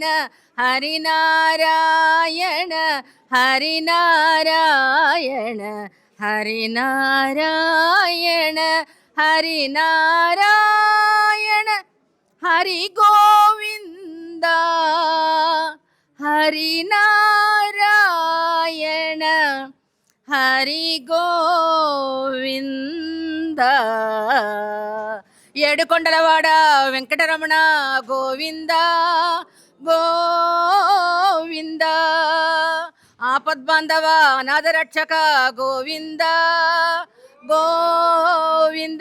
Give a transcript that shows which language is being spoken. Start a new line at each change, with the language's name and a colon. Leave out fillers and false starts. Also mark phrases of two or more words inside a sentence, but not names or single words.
Tamil: ஹரி நாராயண ஹரி நாராயண ஹரி நாராயண ஹரி நாராயண ஹரி கோவிந்தா ஹரி நாராயண హరి గోవింద.
Telugu: ఏడుకొండలవాడ వెంకటరమణ గోవింద గోవింద. ఆపద్బాంధవ అనాథరక్షక గోవింద గోవింద.